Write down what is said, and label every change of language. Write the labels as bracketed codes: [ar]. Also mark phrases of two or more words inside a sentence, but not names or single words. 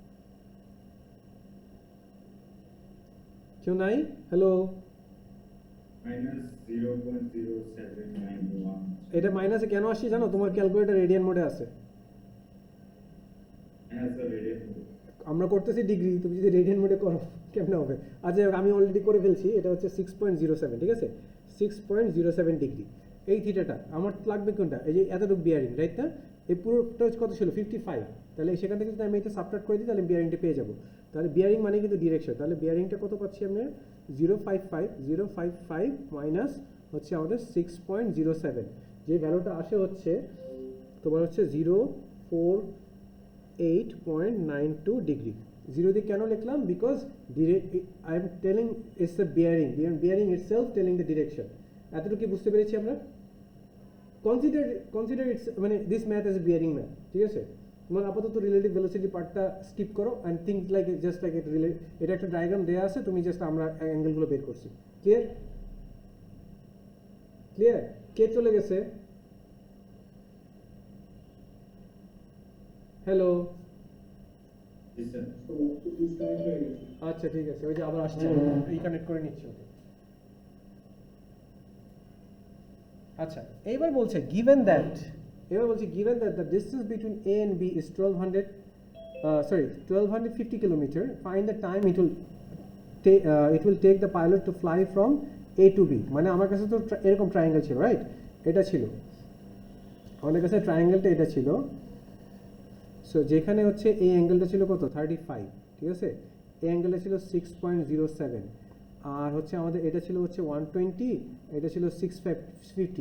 [bn] কেউ নাই? হ্যালো, [en] minus 0.0791. [bn] এটা মাইনাসে কেন আসছে জানো? তোমার ক্যালকুলেটর রেডিয়ান মোডে আছে। [en] As a radian. [bn] আমরা করতেছি ডিগ্রি, তুমি যদি রেডিয়ান মোডে করো কেমনে হবে? আচ্ছা আমি অলরেডি করে ফেলছি, এটা হচ্ছে 6.07, ঠিক আছে? 6.07 ডিগ্রি। এই থিটাটা আমার লাগবে কোনটা? এই যে এতটুকু বিয়ারিং, রাইট না? এই পুরোটা কত ছিল? 55। তাহলে সেখান থেকে যদি আমি এটা সাবট্রাক্ট করে দিই তাহলে বিয়ারিংটা পেয়ে যাবো। তাহলে বিয়ারিং মানে কিন্তু ডিরেকশন। তাহলে বিয়ারিংটা কত পাচ্ছি আমরা? 055 মাইনাস হচ্ছে আমাদের 6.07, যে ভ্যালুটা আসে হচ্ছে তোমার হচ্ছে 048.92 ডিগ্রি। 0 দিয়ে কেন লিখলাম? [en] because I am telling it's the bearing, bearing itself telling the direction. [bn] এতটুকু বুঝতে পেরেছি আমরা? [en] consider its মানে this math as bearing math, [bn] ঠিক আছে? তোমার আপাতত [en] relative velocity partটা skip [bn] করো [en] and think like just like [bn] এটা একটা ডায়াগ্রাম দেওয়া আছে, তুমি জাস্ট আমরা অ্যাঙ্গেলগুলো বের করছি। ক্লিয়ার? ক্লিয়ার? কে চলে গেছে? হ্যালো, [en] Yes, sir. [bn] So, disconnect হয়ে গেছে। আচ্ছা ঠিক আছে, ওই যে আবার আসছে, রিকানেক্ট করে নিচ্ছি ওকে। আচ্ছা এইবার বলছে [en] given that the distance between A and B is 1250 kilometer, find the time it will take the pilot to fly from A to B। [bn] মানে আমার কাছে তো এরকম ট্রায়াঙ্গেল ছিল, রাইট? এটা ছিল আমাদের কাছে ট্রায়াঙ্গেলটা, এটা ছিল। সো যেখানে হচ্ছে এই অ্যাঙ্গেলটা ছিল কত? 35, ঠিক আছে? এই অ্যাঙ্গেলটা ছিল 6.07, আর হচ্ছে আমাদের এটা ছিল হচ্ছে 120, এটা ছিল 650।